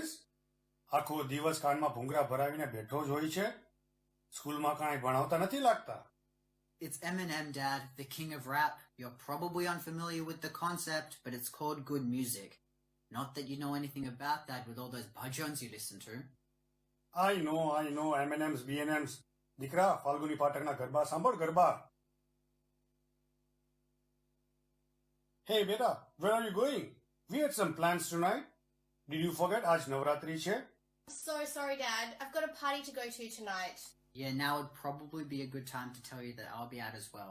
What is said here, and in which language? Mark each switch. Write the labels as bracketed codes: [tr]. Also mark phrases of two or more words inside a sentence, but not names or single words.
[gu] આખો દિવસ કાનમાં ભૂંગરા ભરાવીને બેઠો જ હોય છે. સ્કૂલમાં કાંઈ ભણાવતા નથી લાગતા. [en] It's Eminem, Dad, the king of rap. You're probably unfamiliar with the concept, but it's called good music. Not that you know anything about that with all those bhajans you listen to. I know, M&M's, B&M's. [gu] દીકરા, ફાલ્ગુની પાઠકના ગરબા સાંભળ, ગરબા. [en] Hey, beta, where are you going? We had some plans tonight. Did you forget [gu] આજ નવરાત્રી છે? [en] So sorry, Dad. I've got a party to go to tonight. Yeah, now would probably be a good time to tell you that I'll be out as well.